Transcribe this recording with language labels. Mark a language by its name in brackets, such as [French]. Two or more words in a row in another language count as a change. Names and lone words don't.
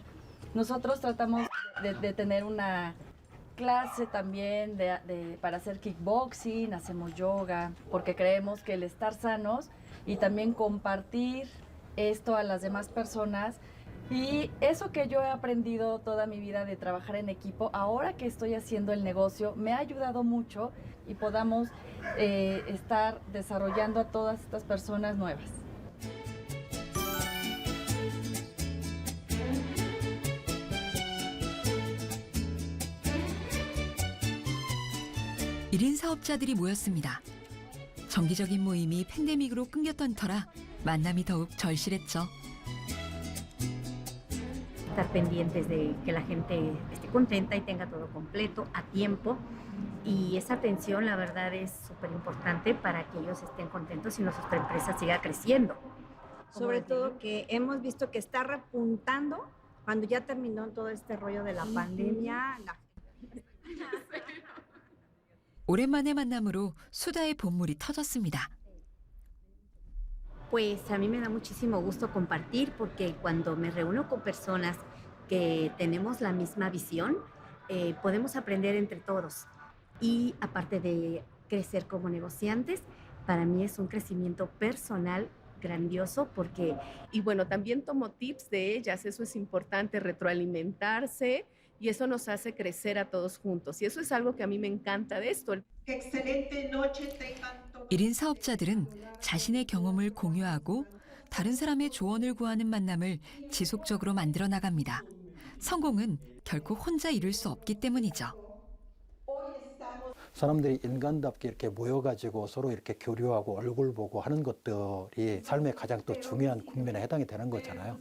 [Spanish] Nosotros tratamos de tener una clase también para hacer kickboxing, hacemos yoga, porque creemos que el estar sanos y también compartir esto a las demás personas y eso que yo he aprendido toda mi vida de trabajar en equipo, ahora que estoy haciendo el negocio, me ha ayudado mucho y podamos estar desarrollando a todas estas personas nuevas. [Korean] 일 1인 사업자들이 모였습니다. 정기적인 모임이 팬데믹으로 끊겼던 터라 만남이 더욱 절실했죠. [Spanish] Estar pendientes de que la gente esté contenta y tenga todo completo a tiempo. Y esa atención, la verdad, es súper importante para que ellos estén contentos y nuestra empresa siga creciendo. Sobre todo que hemos visto que está repuntando cuando ya terminó todo este rollo de la pandemia. [Korean] 오랜만의 만남으로 수다의 본물이 터졌습니다. [Spanish] Pues a mí me da muchísimo gusto compartir porque cuando me reúno con personas que tenemos la misma visión, podemos aprender entre todos. Y aparte de crecer como negociantes, para mí es un crecimiento personal grandioso porque... Y bueno, también tomo tips de ellas, eso es importante, retroalimentarse y eso nos hace crecer a todos juntos. Y eso es algo que a mí me encanta de esto. ¡Qué excelente noche tengan! [Korean] 1인 사업자들은 자신의 경험을 공유하고 다른 사람의 조언을 구하는 만남을 지속적으로 만들어 나갑니다. 성공은 결코 혼자 이룰 수 없기 때문이죠. 사람들이 인간답게 이렇게 모여가지고 서로 이렇게 교류하고 얼굴 보고 하는 것들이 삶의 가장 또 중요한 국면에 해당이 되는 거잖아요.